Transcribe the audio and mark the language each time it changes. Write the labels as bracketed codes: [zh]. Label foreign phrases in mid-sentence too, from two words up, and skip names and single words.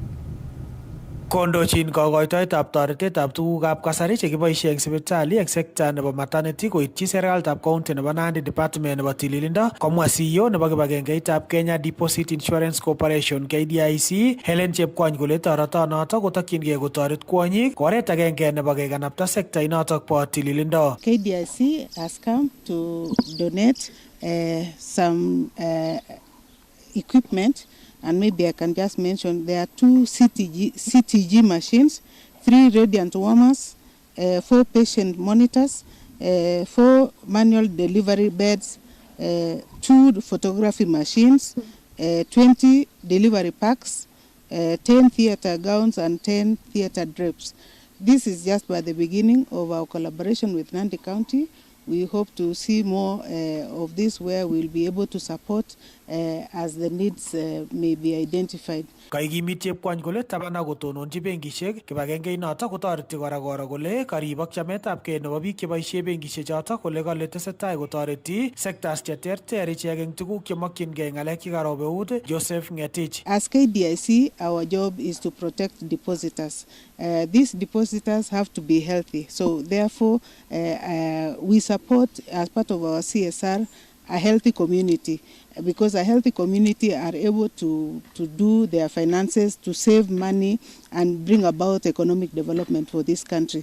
[kln] Kondochin kokoitoetab toretetab tugukab kasari chekiboisie eng sipitali eng sekta nebo maternity koityi serikalitab county nebo Nandi department nebo tililindo komwa CEO nebo kibagengeitab Kenya Deposit Insurance Corporation KDIC Helen Chepkony kole toretonoto kotokyingei kotoret kwonyik oret agenge nebo kekanapta sekta inotok bo tililindo. [en] KDIC has come to donate some equipment. And maybe I can just mention there are 2 CTG machines, 3 radiant warmers, 4 patient monitors, 4 manual delivery beds, 2 photography machines, 20 delivery packs, 10 theater gowns and 10 theater drapes. This is just by the beginning of our collaboration with Nandi County. We hope to see more of this where we'll be able to support as the needs may be identified. [kln] Kaikimit Chepkwony kole taban ak kotononji benkishek kibagengeit notok kotoreti kora koro kole karibok chametabgei nebo biik cheboisie benkishek chotok kole kole tesetai kotoreti sectors cheterter ichek eng tuguk chemokyingei ng'alek chekarob eut. Joseph Ngetich. [en] As KDIC, our job is to protect depositors. These depositors have to be healthy. So therefore, we support as part of our CSR a healthy community, because a healthy community are able to do their finances, to save money and bring about economic development for this country.